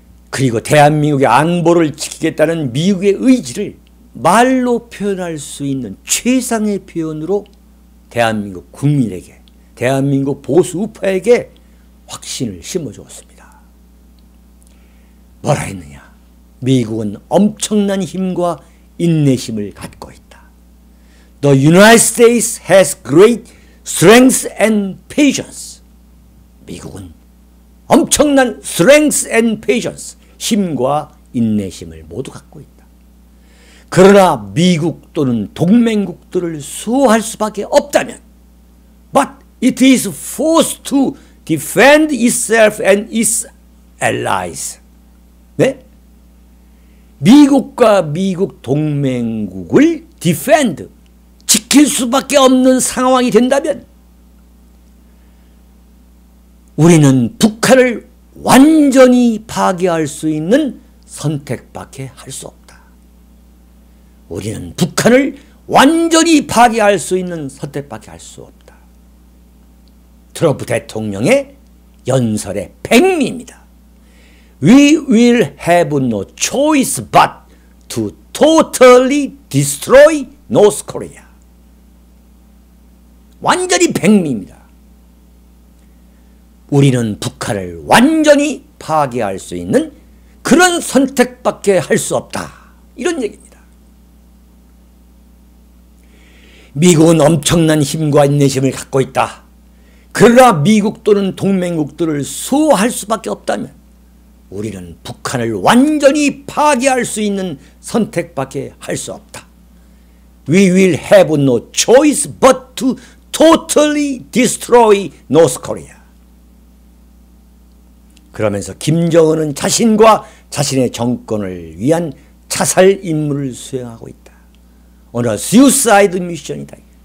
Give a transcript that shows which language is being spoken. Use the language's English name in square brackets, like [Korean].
[Korean] 그리고 대한민국의 안보를 지키겠다는 미국의 의지를 말로 표현할 수 있는 최상의 표현으로 대한민국 국민에게, 대한민국 보수 우파에게 확신을 심어주었습니다. 뭐라 했느냐? 미국은 엄청난 힘과 인내심을 갖고 있다. [English] The United States has great strength and patience. [Korean] 미국은 엄청난 [English] strength and patience, [Korean] 힘과 인내심을 모두 갖고 있다. 그러나 미국 또는 동맹국들을 수호할 수밖에 없다면, [English] but it is forced to defend itself and its allies. [Korean] 네? 미국과 미국 동맹국을 defend, 지킬 수밖에 없는 상황이 된다면 우리는 북한을 완전히 파괴할 수 있는 선택밖에 할 수 없다. 우리는 북한을 완전히 파괴할 수 있는 선택밖에 할 수 없다. 트럼프 대통령의 연설의 백미입니다. [English] We will have no choice but to totally destroy North Korea. [Korean] 완전히 백미입니다. 우리는 북한을 완전히 파괴할 수 있는 그런 선택밖에 할 수 없다. 이런 얘기입니다. 미국은 엄청난 힘과 인내심을 갖고 있다. 그러나 미국 또는 동맹국들을 수호할 수밖에 없다면 우리는 북한을 완전히 파괴할 수 있는 선택밖에 할 수 없다. [English] We will have no choice but to totally destroy North Korea. [Korean] 그러면서 김정은은 자신과 자신의 정권을 위한 자살 임무를 수행하고 있다. [English] On a suicide mission이다.